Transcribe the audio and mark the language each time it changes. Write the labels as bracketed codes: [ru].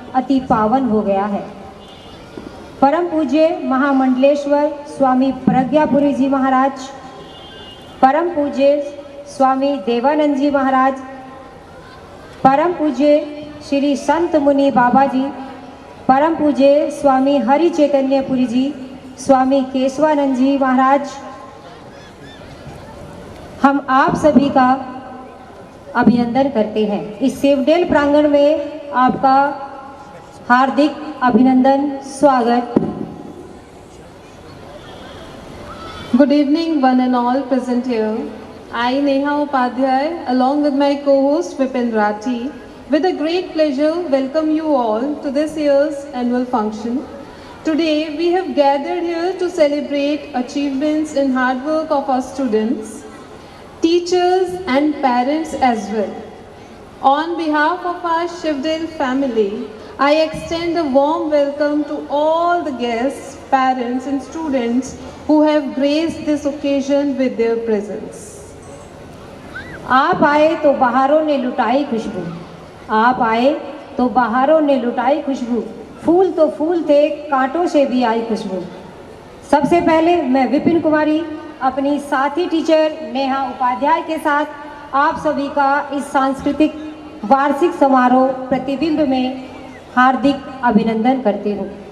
[hi] अति पावन हो गया है। परम पूज्य महामंडलेश्वर स्वामी प्रज्ञापुरी जी महाराज, परम पूज्य स्वामी देवानंद जी महाराज, परम पूज्य श्री संत मुनि बाबा जी, परम पूज्य स्वामी हरि चैतन्यपुरी जी, स्वामी केशवानंद जी महाराज, हम आप सभी का अभिनंदन करते हैं। इस शिवडेल प्रांगण में आपका हार्दिक अभिनंदन, स्वागत। [en] Good evening, one and all present here. I, Neha Upadhyay, along with my co-host Vipin Rathi, with a great pleasure welcome you all to this year's annual function. Today, we have gathered here to celebrate achievements and hard work of our students, teachers and parents as well. On behalf of our Shivdale family, I extend a warm welcome to all the guests, parents and students who have graced this occasion with their presence. [hi] आप आए तो बहारों ने लुटाई खुशबू, आप आए तो बहारों ने लुटाई खुशबू, फूल तो फूल थे कांटों से भी आई खुशबू। सबसे पहले मैं विपिन कुमारी अपनी साथी टीचर नेहा उपाध्याय के साथ आप सभी का इस सांस्कृतिक वार्षिक समारोह प्रतिबिंब में हार्दिक अभिनंदन करती हूँ।